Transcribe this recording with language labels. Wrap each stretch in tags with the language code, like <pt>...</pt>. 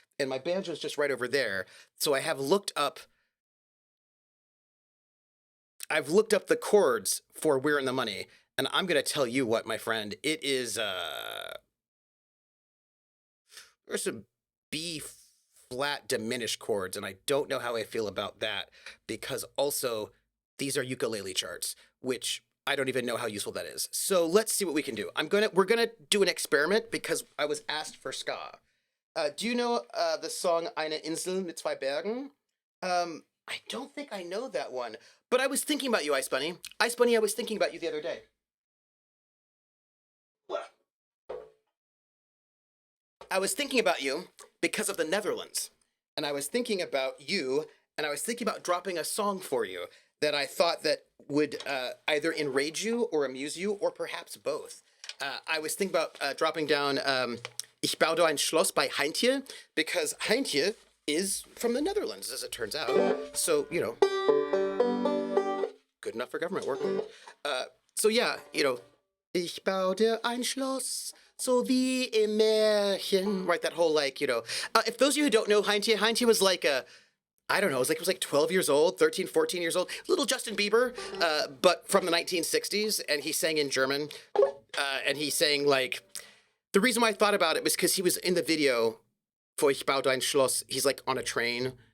<en>And my banjo is just right over there. So I have looked up the chords for We're in the Money, and I'm gonna tell you what, my friend, it is there's some B flat diminished chords, and I don't know how I feel about that, because also these are ukulele charts, which I don't even know how useful that is. So let's see what we can do. We're gonna do an experiment because I was asked for ska. Do you know the song Eine Insel mit zwei Bergen? I don't think I know that one, but I was thinking about you, Ice Bunny. Ice Bunny, I was thinking about you the other day. I was thinking about you because of the Netherlands, and I was thinking about you, and I was thinking about dropping a song for you that I thought that would either enrage you or amuse you, or perhaps both. I was thinking about dropping down Ich baue ein Schloss by Heintje, because Heintje is from the Netherlands, as it turns out. So, good enough for government work. So yeah,</en> <de>Ich baue ein Schloss, so wie im Märchen.</de> <en>Right, that whole if those of you who don't know Heintje was like I don't know, it was like 12 years old, 13, 14 years old, little Justin Bieber, but from the 1960s, and he sang in German, and he sang the reason why I thought about it was because he was in the video for Ich baue ein Schloss. He's on a train.</en>